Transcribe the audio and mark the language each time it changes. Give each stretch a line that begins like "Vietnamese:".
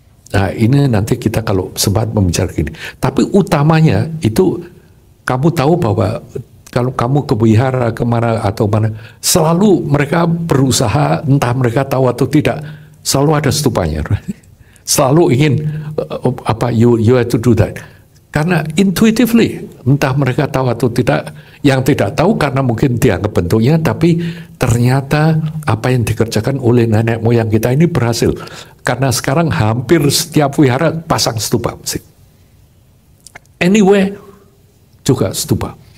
Indonesian: Nah ini nanti kita kalau sempat membicarakan ini. Tapi utamanya itu kamu tahu bahwa kalau kamu ke wihara kemana atau mana, selalu mereka berusaha, entah mereka tahu atau tidak, selalu ada stupanya. Selalu ingin
English: you have to do that.
Indonesian: Karena intuitively, entah mereka tahu atau tidak, yang tidak tahu karena mungkin dianggap bentuknya, tapi ternyata apa yang dikerjakan oleh nenek moyang kita ini berhasil. Karena sekarang hampir setiap wihara pasang stupa. Anyway, juga stupa.